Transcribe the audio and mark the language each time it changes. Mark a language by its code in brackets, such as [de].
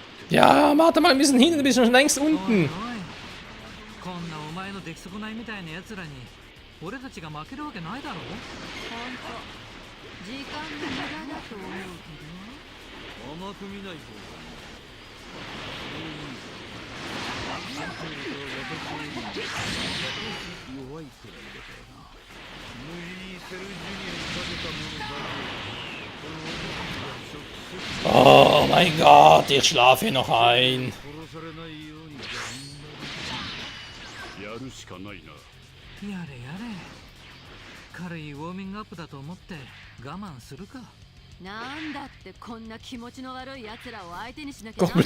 [de] Ja, warte mal ein bisschen hin, du bist schon längst unten. [ja] こんなお前の出来損ないみたいな奴らに俺たちが負けるわけないだろ。ほんと時間の無駄だと思うけど。甘く見ない方が弱いくらいだからな。無理にセルジュニアにかけたものだけ。 [de] Oh mein Gott, ich schlafe hier noch ein. [ja] 殺されないようにやるしかないな。やれやれ。軽いウォーミングアップだと思って我慢するか。なんだってこんな気持ちの悪い奴らを相手にしなきゃなんない